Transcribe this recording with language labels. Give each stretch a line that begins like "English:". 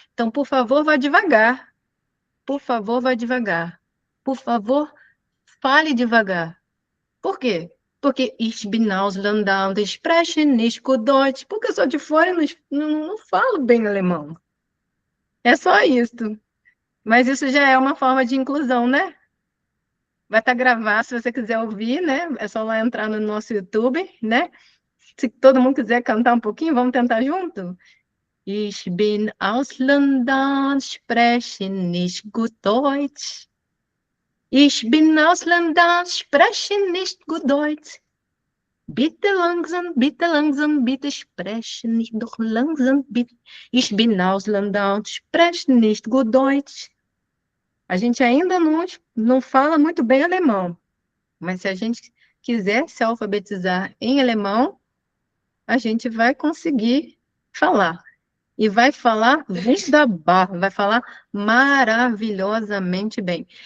Portuguese: Então, por favor, vá devagar. Por favor, vá devagar. Por favor, fale devagar. Por quê? Porque
German: ich bin Ausländer und ich spreche nicht gut Deutsch.
Portuguese: Porque eu sou de fora e não falo bem alemão. É só isso. Mas isso já é uma forma de inclusão, né? Vai estar gravado, se você quiser ouvir, né? É só lá entrar no nosso YouTube, né? Se todo mundo quiser cantar um pouquinho, vamos tentar junto?
German: Ich bin Ausländer, spreche nicht gut Deutsch. Ich bin Ausländer, spreche nicht gut Deutsch. Bitte langsam, bitte spreche nicht doch langsam, bitte. Ich bin Ausländer, spreche nicht gut Deutsch.
Portuguese: A gente ainda não fala muito bem alemão, mas se a gente quiser se alfabetizar em alemão, a gente vai conseguir falar. E vai falar wunderbar, vai falar maravilhosamente bem.